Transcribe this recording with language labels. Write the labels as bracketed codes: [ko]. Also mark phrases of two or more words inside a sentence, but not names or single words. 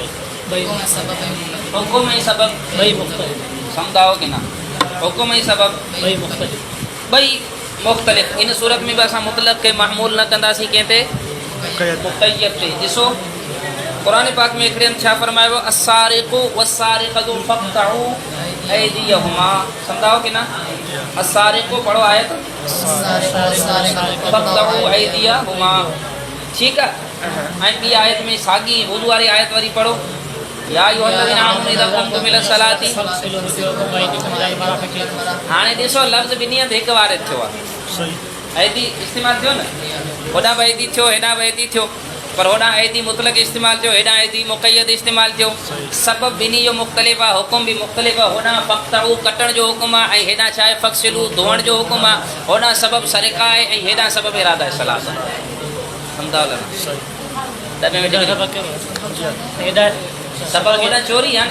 [sd] हुकुम ऐं सबब ॿई मुख़्तलिफ़ सम्झाओ की न हुकुम ऐं सबब ॿई मुख़्तलिफ़ इन सूरत में बि असां मुतलक़ खे महमूल न कंदासीं कंहिं ते मुक़य्यद ते ॾिसो क़ुरान पाक में हिकिड़े हंधि छा फरमायो [ar] السارق والسارقة فاقطعوا أيديهما [sd] सम्झाओ की न अस्सारिक़ु पढ़ो आयत [ar] فاقطعوا أيديهما [sd] ठीकु आहे ऐं ॿी आयत में साॻी वुज़ू वारी आयत वरी पढ़ो [ar] يا أيها الذين آمنوا إذا كنتم إلى الصلاة [sd] हाणे ॾिसो लफ़्ज़ ॿिन्ही हंधि हिकु वारे थियो आहे सही ऐदी इस्तेमालु थियो न होॾां बि ऐदी थियो हेॾां बि ऐदी थियो पर होॾां ऐदी मुतलक़ इस्तेमालु थियो हेॾां ऐदी मुक़य्यद इस्तेमालु थियो सबब ॿिन्ही जो मुख़्तलिफ़ आहे हुकुम बि मुख़्तलिफ़ आहे होॾां फ़क़्तऊ कटण जो हुकुम आहे ऐं हेॾां छा आहे फ़ग़सिलू धोअण जो हुकुम आहे होॾां सबब सरिक़ा आहे ऐं हेॾां सबब इरादा सलात आहे सम्झाओ न डबे में सबब होॾां चोरी आहे न